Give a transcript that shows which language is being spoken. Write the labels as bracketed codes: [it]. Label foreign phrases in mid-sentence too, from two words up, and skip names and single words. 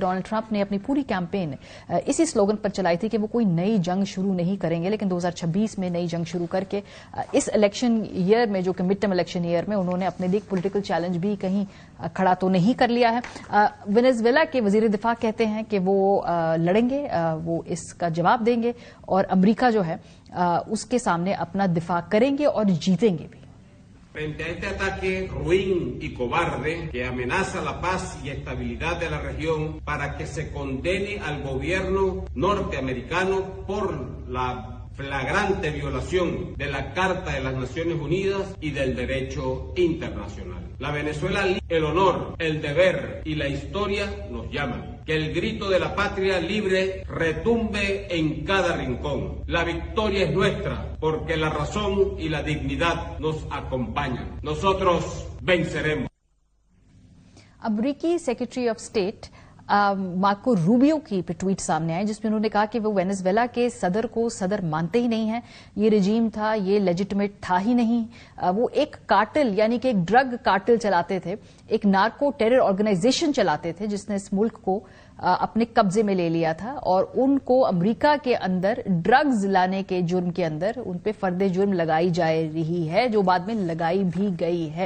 [ur] ڈونلڈ ٹرمپ نے اپنی پوری کیمپین اسی سلوگن پر چلائی تھی کہ وہ کوئی نئی جنگ شروع نہیں کریں گے, لیکن 2026 میں نئی جنگ شروع کر کے اس [en] election year [ur] میں, جو کہ [en] mid term election year [ur] میں, انہوں نے اپنے لیے [en] political challenge [ur] بھی کہیں کھڑا تو نہیں کر لیا ہے. وینزویلا کے وزیر دفاع کہتے ہیں کہ وہ لڑیں گے, وہ اس کا جواب دیں گے اور امریکہ جو ہے اس کے سامنے اپنا دفاع کریں گے اور جیتیں گے بھی. [es] Frente a este ataque ruin y cobarde que amenaza la paz y estabilidad de la región, para que se condene al gobierno norteamericano por la flagrante violación de la Carta de las Naciones Unidas y del derecho internacional. La Venezuela, el honor, el deber y la historia nos llaman. Que el grito de la patria libre retumbe en cada rincón. La victoria es nuestra, porque la razón y la dignidad nos acompañan. Nosotros venceremos. [ur] امریکی [en] Secretary of State [ur] مارکو روبیو کی ٹویٹ سامنے آئے جس میں انہوں نے کہا کہ وہ وینزویلا کے صدر کو صدر مانتے ہی نہیں ہیں. یہ رجیم تھا, یہ لیجیٹمیٹ تھا ہی نہیں. وہ ایک کارٹل یعنی کہ ایک [en] drug cartel [ur] چلاتے تھے, ایک [en] narco terror organization [ur] چلاتے تھے جس نے اس ملک کو اپنے قبضے میں لے لیا تھا, اور ان کو امریکہ کے اندر ڈرگز لانے کے جرم کے اندر ان پہ فرد جرم لگائی جا رہی ہے, جو بعد میں لگائی بھی گئی ہے.